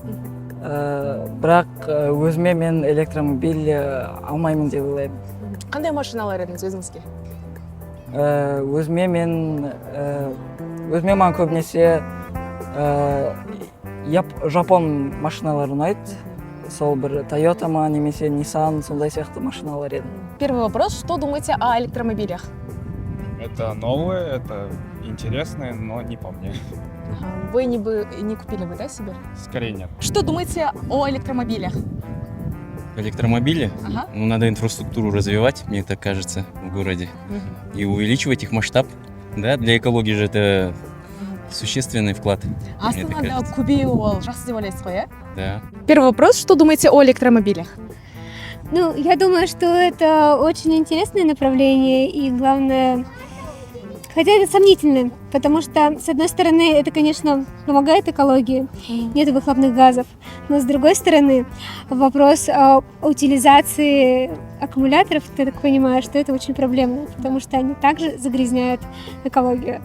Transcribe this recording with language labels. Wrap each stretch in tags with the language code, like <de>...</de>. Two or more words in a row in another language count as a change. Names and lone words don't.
<kk>Бірақ өзіме мен электромобиль алмаймын деп ойлаймын. Қандай машиналар едіңіз өзіңізге? Өзіме маған көбінесе жапон машиналары ұнайды. Сол бір Toyota ма, немесе Nissan, сондай сияқты машиналар еді.</kk> <ru>Первый вопрос. Что думаете о электромобилях? Это новое, это интересное, но не по мне. Вы не купили бы, да, себе? Скорее нет. Что думаете о электромобилях? Электромобили? Ага. Ну, надо инфраструктуру развивать, мне так кажется, в городе. И увеличивать их масштаб. Да, для экологии же это существенный вклад. мне так</ru> <kk>Астанада</kk> <ru>кажется.</ru> <kk>көбею ол жақсы деп ойлайсыз ғой,</kk> <ru>Да. Первый вопрос. Что думаете о электромобилях? Ну, я думаю, что это очень интересное направление и, главное, хотя это сомнительно, потому что, с одной стороны, это, конечно, помогает экологии, нет выхлопных газов, но, с другой стороны, вопрос о утилизации аккумуляторов, ты так понимаешь, что это очень проблемно, потому что они также загрязняют экологию.</ru>